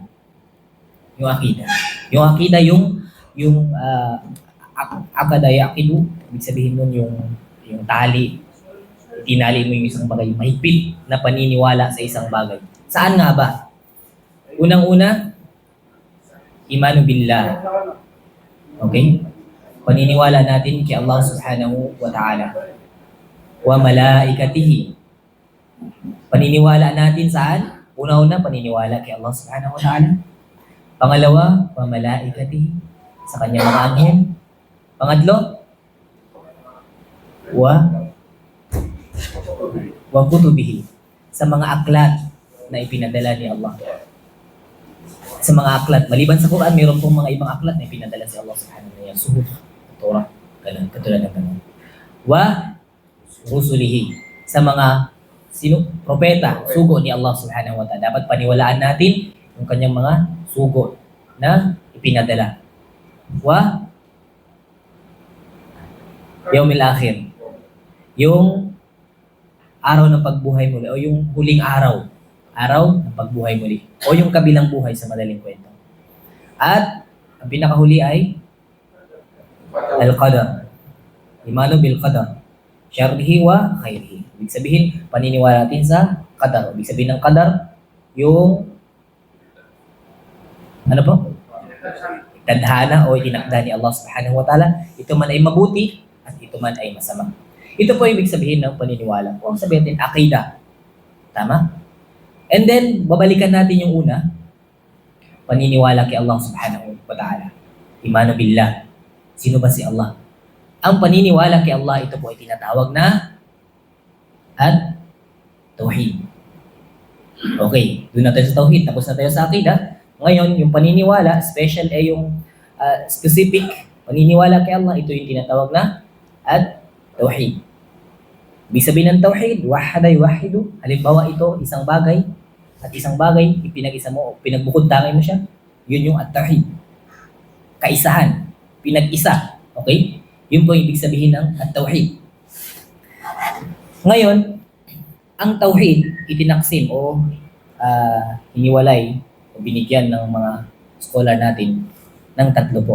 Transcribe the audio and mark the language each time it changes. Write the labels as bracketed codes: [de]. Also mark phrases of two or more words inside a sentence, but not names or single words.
[tl] Yung akida. Yung akida, yung [ar] akada yaqidu, [tl] ibig sabihin nun yung tali, tinali mo yung isang bagay, mahigpit na paniniwala sa isang bagay. Saan nga ba? Unang-una, [ar] imanu billah. [tl] Okay? Paniniwala natin kay Allah [ar] subhanahu wa ta'ala. Wa malaikatihi. [tl] Paniniwala natin saan? Una-una, paniniwala kay Allah [ar] subhanahu wa ta'ala. Pangalawa, wa malaikatihi. [tl] Sa kanyang mga anghel. Pangatlo, [ar] wa kutubihi. [tl] Sa mga aklat na ipinadala ni Allah. Sa mga aklat, maliban sa Quran, mayroon pong mga ibang aklat na ipinadala si Allah [ar] subhanahu wa ta'ala. [tl] Suhuf, Torah, katulad ng ganun. [ar] Wa rusulihi. [tl] Sa mga propeta, sugo ni Allah [ar] subhanahu wa ta'ala. [tl] Dapat paniwalaan natin yung kanyang mga sugo na ipinadala. [ar] Wa yaumil akhir. [tl] Yung araw ng pagbuhay muli o yung huling araw ng pagbuhay muli o yung kabilang buhay sa madaling kwento. At ang pinakahuli ay al-qadar. [ar] Imanu bil qadar. Syarrihi wa khairihi. [tl] Ibig sabihin, paniniwala natin sa qadar. Ibig sabihin ng qadar, yung ano po? Tadhana o itinakda ni Allah [ar] subhanahu wa ta'ala. [tl] Ito man ay mabuti at ito man ay masama. Ito po ibig sabihin ng paniniwala. Kung sabihin natin, akida. Tama? And then, babalikan natin yung una. Paniniwala kay Allah [ar] subhanahu wa ta'ala. Imanu billah. [tl] Sino ba si Allah? Ang paniniwala kay Allah, ito po ay tinatawag na at-tauhid. Okay, doon na tayo sa tauhid. Tapos na tayo sa akida. Ngayon, yung paniniwala, special ay yung specific paniniwala kay Allah, ito yung tinatawag na at-tauhid. Ibig sabihin ng tauhid, [ar] wahada yuwahidu. [tl] Halimbawa ito, isang bagay, at isang bagay, ipinag-isa mo, pinagbukod-tangay mo siya, yun yung at-tauhid. Kaisahan, pinag-isa. Okay? Yun po yung ibig sabihin ng at-tauhid. Ngayon, ang tauhid, itinaksim o hiniwalay o binigyan ng mga scholar natin ng tatlo po.